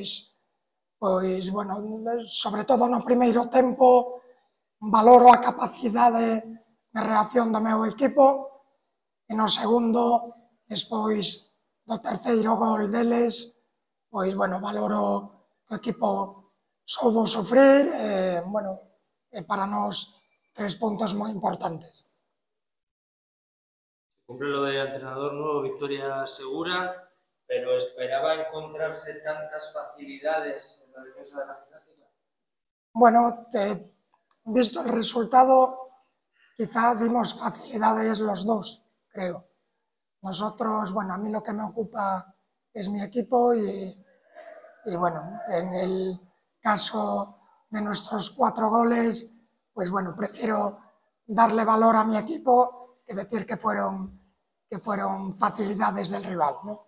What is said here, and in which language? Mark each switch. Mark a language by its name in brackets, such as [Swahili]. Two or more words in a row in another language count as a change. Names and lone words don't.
[Galician] sobre todo no primeiro tempo, valoro a capacidade de reacción do meu equipo, e no segundo, despois do terceiro gol deles, valoro que o equipo soubo sufrir, e para nós 3 puntos moi importantes. [Spanish] Cumple lo de entrenador nuevo, victoria segura, pero ¿esperaba encontrarse tantas facilidades en la defensa de la Gimnástica? Bueno, visto el resultado, quizá dimos facilidades los dos, creo. Nosotros, a mí lo que me ocupa es mi equipo y en el caso de nuestros 4 goles, prefiero darle valor a mi equipo que decir que fueron facilidades del rival, ¿no?